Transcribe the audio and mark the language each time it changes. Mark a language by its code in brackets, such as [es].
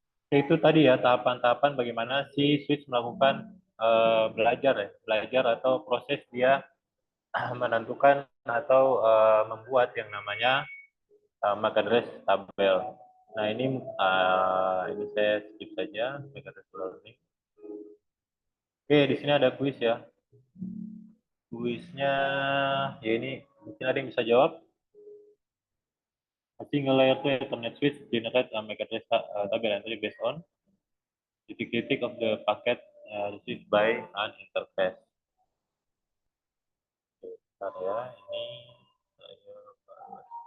[id] Itu tadi ya tahapan-tahapan bagaimana si switch melakukan belajar atau proses dia menentukan atau membuat yang namanya MAC address tabel. Nah ini saya skip saja MAC address learning. Oke, di sini ada kuis ya. Kuisnya ya ini mungkin ada yang bisa jawab. [en] A single layer 2 Ethernet switch generate a MAC address tabel entry based on [id] titik-titik [en] of the packet received by an interface. [id] Bentar ya, ini saya bahas.